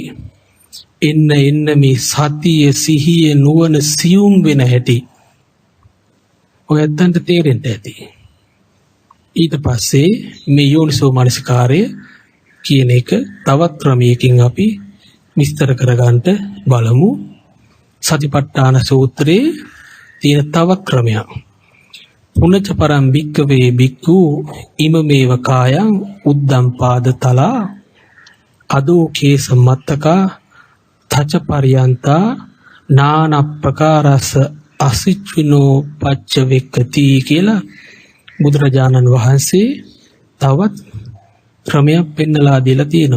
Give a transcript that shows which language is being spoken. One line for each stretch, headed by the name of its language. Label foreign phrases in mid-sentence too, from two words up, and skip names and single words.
Sinhala: එන්න මේ සතිය සිහිය නුවණ සියුම් වෙන හැටි ඔය ඇත්තන්ට තේරෙන්න ඇති. ඊට පස්සේ මේ යෝනිසෝ මනසිකාරය කියන එක තවත් ක්‍රමයකින් අපි විස්තර කරගන්න බලමු. සතිපට්ඨාන සූත්‍රයේ තියෙන තවත් ක්‍රමයක්.
Pali: පුනච පරම් භික්කවේ භික්ඛු ඉමමේව කායං උද්දම් පාද තලා අදෝ කේස මත්තකා තච පරියන්තා නානප්පකාරස අසිච්චිනෝ පච්ච වෙක්කති
Sinhala: කියලා බුදුරජාණන් වහන්සේ තවත් ක්‍රමයක් පෙන්නලා දීලා තියෙනවා.